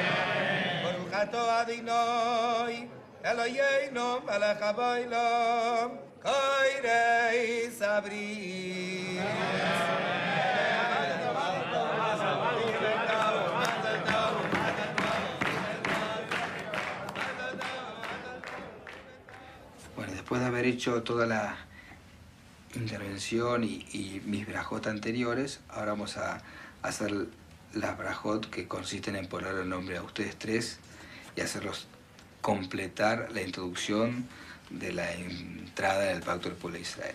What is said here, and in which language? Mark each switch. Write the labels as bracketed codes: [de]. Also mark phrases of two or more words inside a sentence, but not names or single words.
[he] ברוך אתה אדוני אלוהינו מלך העולם בורא סברי. [es] Bueno, después de haber hecho toda la intervención y mis brajot anteriores, ahora vamos a hacer las brajot que consisten en poner el nombre a ustedes tres y hacerlos completar la introducción de la entrada en el pacto del pueblo de Israel.